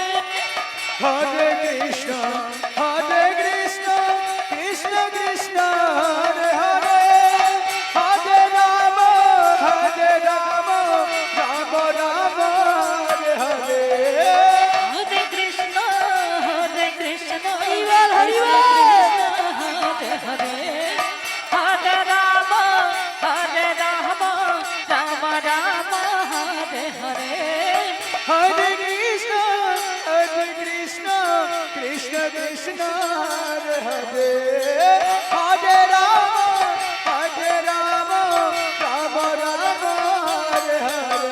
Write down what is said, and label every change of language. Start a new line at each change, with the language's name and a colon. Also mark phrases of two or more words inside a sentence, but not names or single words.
Sanskrit: হরে কৃষ্ণ কৃষ্ণ কৃষ্ণ হরে হরে হরে রাম রাম রাম হরে হরে হরে কৃষ্ণ
Bangla: হরিবল, হরিবল।
Sanskrit: হরে হরে হরে রাম রাম রাম হরে হরে হরে কৃষ্ণ কৃষ্ণ কৃষ্ণ হরে হরে হরে রাম রাম রাম হরে হরে